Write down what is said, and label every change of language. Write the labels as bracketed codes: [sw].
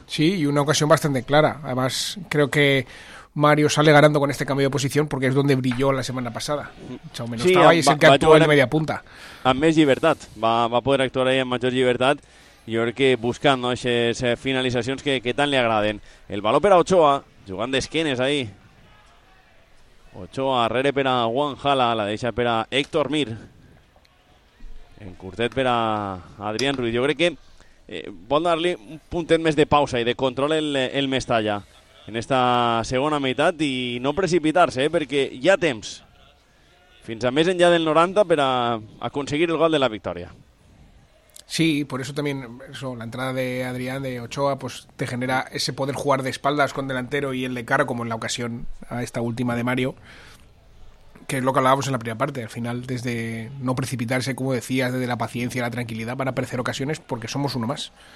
[es] Sí, y una ocasión bastante clara, además creo que Mario sale ganando con este cambio de posición porque es donde brilló la semana pasada. Chaume no estaba ahí, es el que actuó en media punta. [ca] Amb més llibertat, va poder actuar ahí amb major llibertat, jo crec que buscant, no?, aixes finalitzacions que tant li agraden. El baló per a Ochoa, jugant d'esquenes ahí. Ochoa, arrere per a Guanjala, la deixa per a Héctor Mir. En curtet per a Adrián Ruiz. Jo crec que vol donar-li un puntet més de pausa i de control el Mestalla. en esta segona meitat i no precipitar-se, perquè hi ha temps. Fins a més enllà del 90 per a aconseguir el gol de la victòria. [es] Sí, por eso también eso, la entrada de Adrián, de Ochoa, pues te genera ese poder jugar de espaldas con delantero y el de cara, como en la ocasión a esta última de Mario, que es lo que hablábamos en la primera parte. Al final, desde no precipitarse, como decías, desde la paciencia, la tranquilidad, van a aparecer ocasiones porque somos uno más.